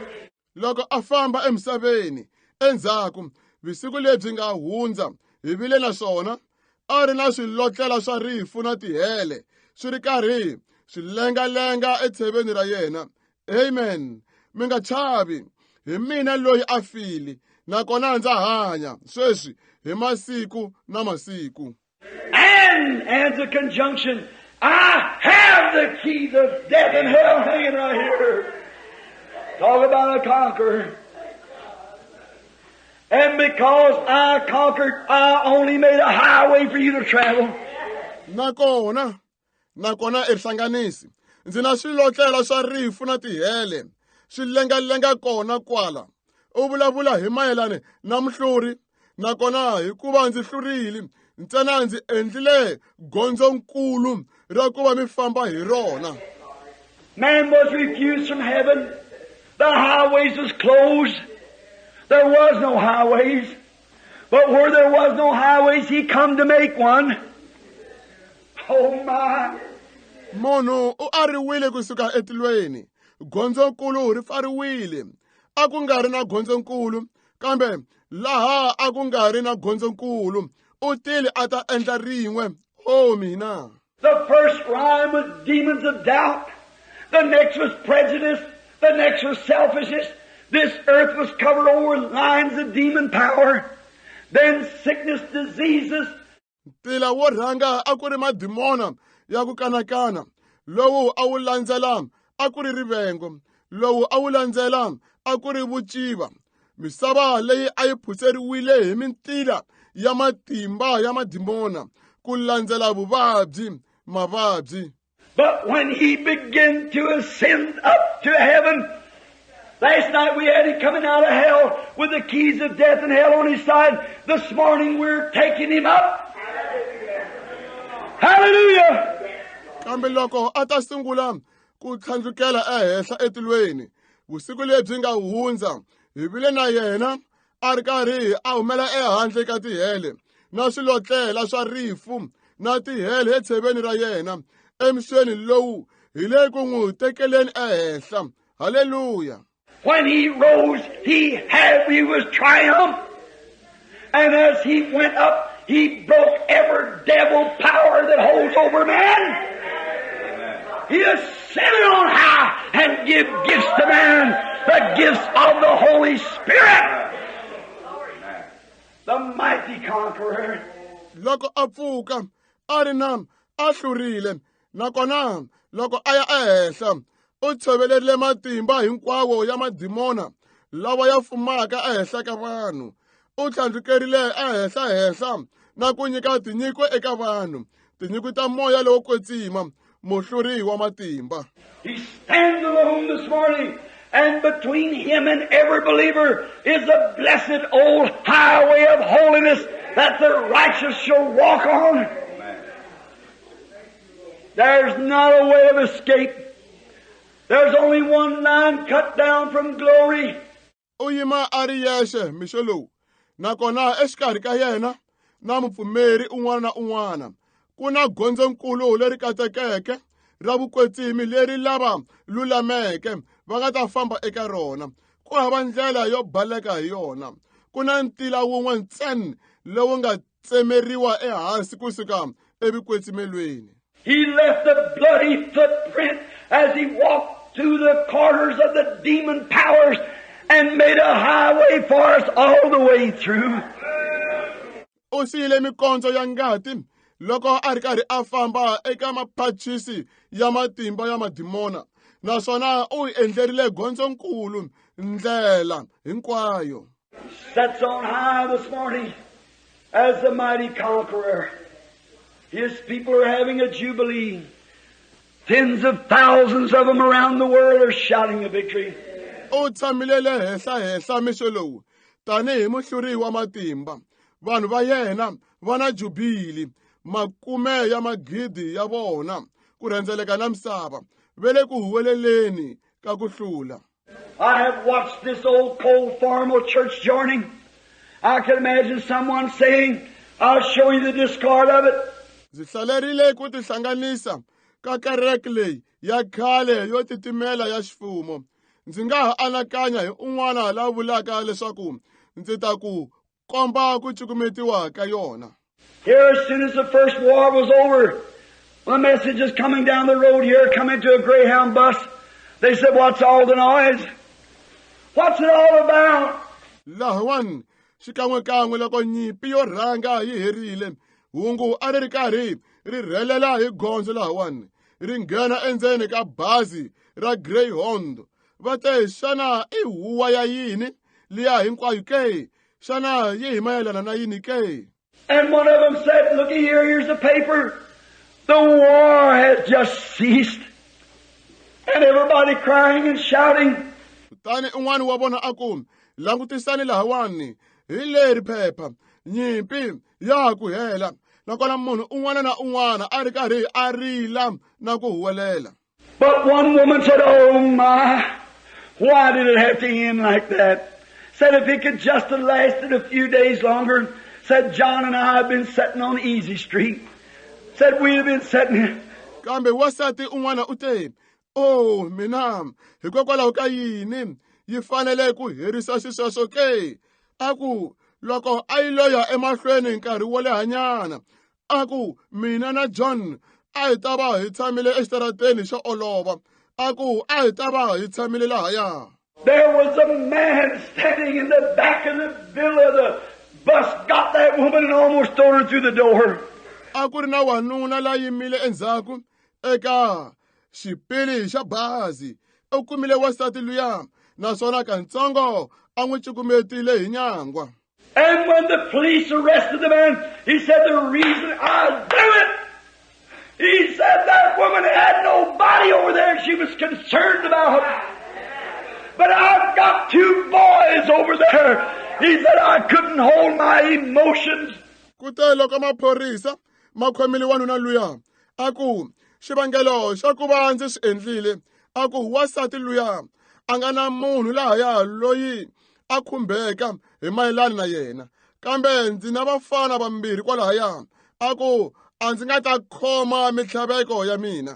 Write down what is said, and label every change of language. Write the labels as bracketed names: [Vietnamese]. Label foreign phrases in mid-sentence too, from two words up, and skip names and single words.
[Tsonga] Loko a famba emisaveni endzhaku visiku lebyi nga hundza hi vile na swona a ri na swilotlela swa rifu na tihele swi ri karhi swi lengalenga etsheveni ra yena. Amen. Mi nga chavi, hi mina loyi a fili nakona ndza hanya sweswi hi masiku na masiku. [English] And as a conjunction, I have the keys of death and hell hanging right here. Talk about a conqueror. And because I conquered, I only made a highway for you to travel. [Tsonga] Nakona ehlanganisi, ndzi na swilotlela swa rifu na tihele swi lengalenga kona kwala. U vulavula hi mayelana na Muhluri, nakona hikuva ndzi hlurile ntsena ndzi endlile gondzonkulu ra ku va mi famba hi rona. [English] Man was refused from heaven. The highways was closed. There was no highways. But where there was no highways, he come to make one. Oh my. [Tsonga] Munhu u ariwile kusuka etilweni. Gondzonkulu ri pfariwile. A ku nga ri na gondzonkulu, kambe laha a ku nga ri na gondzonkulu u tile a ta endla rin'we. Oh mina. [English] The first rhyme was demons of doubt. The next was prejudice. The next was selfishness. This earth was covered over with lines of demon power. Then sickness, diseases. [Tsonga] Tila wo rhanga a ku ri madimona ya ku kanakana. Lowu a wu landzela a ku ri rivengo. Lowu a wu landzela a ku ri vuciva. Misava leyi a yi phuseriwile hi mintila ya matimba ya madimona ku landzela vuvabyi mavabyi. [English] But when he began to ascend up to heaven, last night we had him coming out of hell with the keys of death and hell on his side. This morning we're taking him up. Hallelujah! [Tsonga] Kambe loko a ta sungula ku tlhandlukela ehenhla etilweni, vusiku lebyi nga hundza, hi vile na yena a ri karhi a humela ehandle ka tihele na swilotlela swa rifu na tihele etsheveni ra yena emixweni lowu hi le ku n'wi tekeleni ehenhla. Hallelujah! [English] When he rose, he was triumph. And as he went up, he broke every devil power that holds over man. He ascended on high and give gifts to man, the gifts of the Holy Spirit. The mighty conqueror. [Tsonga] Loko a pfuka a ri na a hlurile, nakona loko a ya ehenhla u tshovelerile matimba hinkwawo ya madimona lawa ya fumaka ehenhla ka vanhu. U tlhandlukerile ehenhla na ku nyika tinyiko eka vanhu, tinyiko ta moya lowo kwetsima, Muhluri wa matimba. [English] He stands alone this morning, and between him and every believer is a blessed old highway of holiness that the righteous shall walk on. There's not a way of escape. There's only one line cut down from glory. [Tsonga] Uyima ari yexe mixolo, nakona exikarhi ka yena na mupfumeri un'wana na un'wana ku na gondzo nkulu leri katekeke ra vukwetsimi leri lava lulameke va nga ta famba eka rona. Ku hava ndlela yo baleka hi yona. Ku na ntila wun'we ntsena lowu nga tsemeriwa ehansi kusuka evukwetsimelweni. [English] He left a bloody footprint as he walked through the corners of the demon powers and made a highway for us all the way through. [Tsonga] U siyile mikondzo ya ngati loko a ri karhi a famba eka mapachisi ya matimba ya madimona, naswona u hi endlerile gondzo nkulu ndlela hinkwayo. [English] Sets on high this morning as the mighty conqueror. His people are having a jubilee. Tens of thousands of them around the world are shouting a victory. [Tsonga] U tshamilele henhla mixolowu tanihi muhluri wa matimba. Vanhu va yena va na jubili, makume ya magidi ya vona ku rhendzeleka na misava ve le ku huweleleni ka ku hlula. [English] I have watched this old cold formal church joining. I can imagine someone saying, I'll show you the discard of it. [Tsonga] Ndzi hlalerile ku tihlanganisa ka kereke leyi ya khale yo titimela ya xifumo. Ndzi nga ha anakanya hi un'wana la vulaka leswaku ndzi ta ku komba ku cukumetiwa ka yona. [English] Here, as soon as the first war was over, the messages coming down the road here, coming to a Greyhound bus, they said, what's all the noise? What's it all about? [Tsonga] Lahawani xikan'wekan'we loko nyimpi yo rhanga yi herile, hungu a ri karhi ri rhelela hi gondzo lahawani ri nghena endzeni ka bazi ra Greyhound. Va te xana I huwa ya yini liya hinkwayo ke? Shana yi mayelana na yini ke? [English] And one of them said, looky here, here's the paper. The war has just ceased. And everybody crying and shouting. [Tsonga] Tani un'wana wa vona a ku langutisani lahawani hi leri phepha, nyimpi ya ku hela, nakona munhu un'wana na un'wana a ri karhi a rila na ku huwelela. [English] But one woman said, oh my, why did it have to end like that? Said if it could just have lasted a few days longer. Said John and I have been sitting on Easy Street. Said we'd have been sitting here. [Tsonga] Kambe wasati un'wana u te, oh mina hikokwalaho ka yini yi fanele ku herisa xisweswo ke? Aku loko a yi loya emahlweni nkarhi wo lehanyana, aku mina na John a hi ta va hi tshamile exitarateni xo olova, aku a hi ta va hi tshamile lahaya. [English] There was a man standing in the back of the villa. The bus got that woman and almost thrown her through the door. [Tsonga] A ku ri na wanuna la yimile endzhaku eka xipili xa bazi. U kumile wasati luya, naswona kantsongo a n'wi cukumetile hi nyangwa. [English] And when the police arrested the man, he said, the reason I do it, he said that woman had nobody over there she was concerned about. But I've got 2 boys over there. He said I couldn't hold my emotions. [Tsonga] Kute loko maphorisa ma khomile wanuna luya aku xivangelo xa ku va ndzi swi endlile aku wasati luya a nga na munhu lahaya loyi a khumbeka hi mayelana na yena kambe ndzi na vafana vambirhi kwalahaya aku a ndzi nga ta khoma mitlhaveko ya mina.